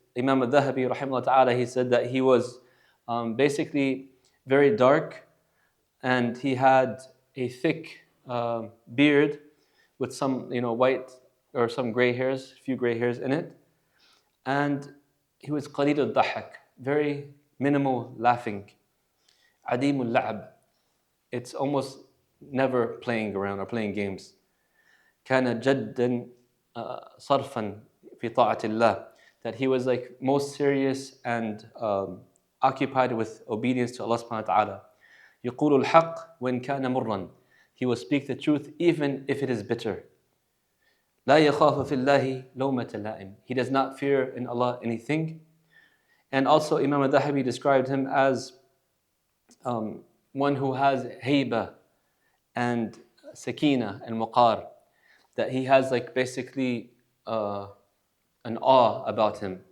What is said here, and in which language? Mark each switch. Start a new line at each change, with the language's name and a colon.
English: Imam al-Dhahabi, rahimahullah ta'ala, he said that he was basically very dark, and he had a thick beard with some white or some gray hairs, a few gray hairs in it. And he was
Arabic: qaleel al-dhahak,
English: very minimal laughing.
Arabic: Adim al-la'ab.
English: It's almost never playing around or playing games.
Arabic: كان جدا صرفا في طاعة الله.
English: That he was most serious and occupied with obedience to Allah subhanahu wa ta'ala.
Arabic: يقول الحق وإن كان مرا.
English: He will speak the truth even if it is bitter.
Arabic: لا يخاف في الله لومة لائم.
English: He does not fear in Allah anything. And also Imam al-Dhahabi described him as one who has hayba and sakina and waqar, that he has basically an awe about him.